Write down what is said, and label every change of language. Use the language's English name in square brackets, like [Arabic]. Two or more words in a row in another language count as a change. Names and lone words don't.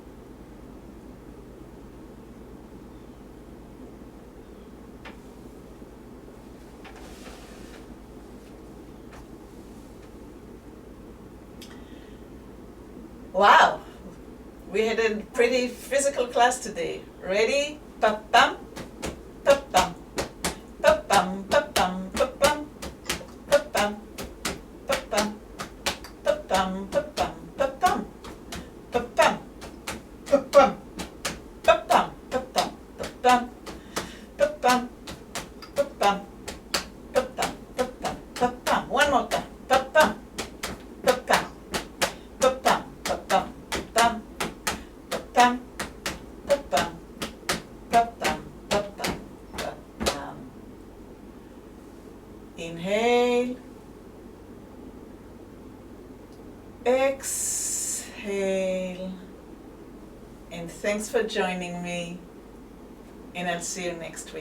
[English] Wow, we had a pretty physical class today. Ready? Pa-pam, pa-pam, pa-pam, pa-pam, pa-pam, pa-pam, pa-pam, pa-pam, pa-pam, pa-pam, pa-pam, pa-pam, pa-pam, pa-pam, pa-pam, pa-pam, pa-pam, pa-pam, pa-pam, pa-pam. One more time. Pa-pam, pa-pam, pa-pam, pa-pam, pa-pam, pa-pam, pa-pam, pa-pam, pa-pam, pa-pam. Inhale. Exhale. And thanks for joining me, and I'll see you next week.